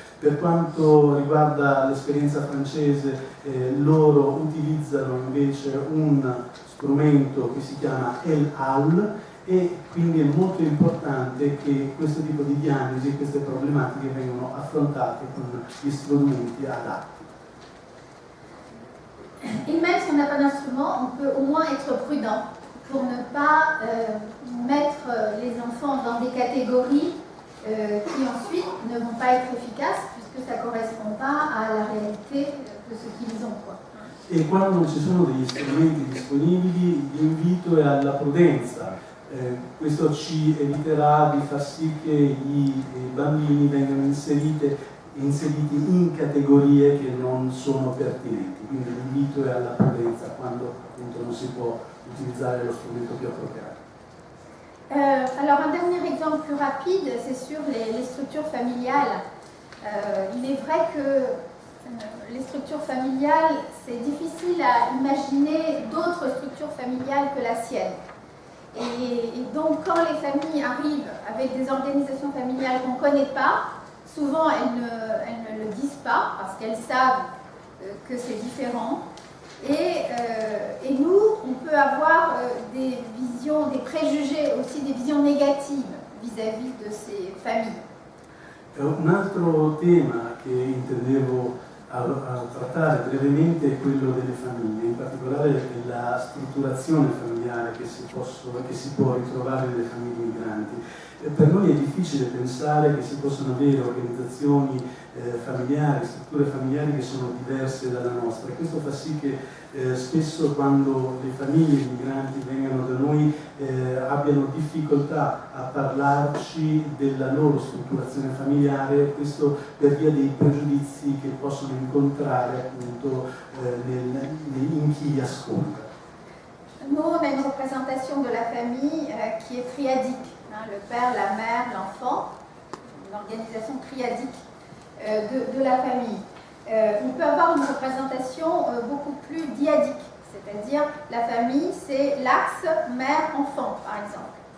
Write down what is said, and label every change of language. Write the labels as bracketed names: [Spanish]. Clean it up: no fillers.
[Italian] Per quanto riguarda l'esperienza francese, loro utilizzano invece un strumento che si chiama ELAL e quindi è molto importante che questo tipo di diagnosi e queste problematiche vengano affrontate con gli strumenti adatti. [French] Et même si on n'a pas d'instrument, on peut au moins être prudent pour ne pas mettre les enfants dans des catégories qui ensuite ne vont pas être efficaces puisque ça ne correspond pas à la réalité de ce qu'ils ont, quoi. [Italian] E quando non ci sono degli strumenti disponibili, l'invito è alla prudenza. Questo ci eviterà di far sì che i bambini vengano inseriti in categorie che non sono pertinenti. Quindi l'invito è alla prudenza quando appunto non si può utilizzare lo strumento più appropriato. [French] Alors un dernier exemple plus rapide, c'est sur les structures familiales. Il est vrai que les structures familiales, c'est difficile à imaginer d'autres structures familiales que la sienne. Et donc quand les familles arrivent avec des organisations familiales qu'on ne connaît pas, souvent elles ne le disent pas parce qu'elles savent que c'est différent. Et nous, on peut avoir des visions, des préjugés, aussi des visions négatives vis-à-vis de ces familles. [Italian] Un altro tema che intendevo trattare brevemente è quello delle famiglie, in particolare della strutturazione familiare che si può ritrovare nelle famiglie migranti. Per noi è difficile pensare che si possano avere organizzazioni familiari, strutture familiari che sono diverse dalla nostra. E questo fa sì che spesso quando le famiglie migranti vengono da noi abbiano difficoltà a parlarci della loro strutturazione familiare, questo per via dei pregiudizi che possono incontrare appunto in chi li ascolta. [French] Nous, on a une représentation de la famille qui est triadique. Le père, la mère, l'enfant, une organisation triadique de la famille. On peut avoir une représentation beaucoup plus dyadique, c'est-à-dire la famille, c'est l'axe mère-enfant, par exemple.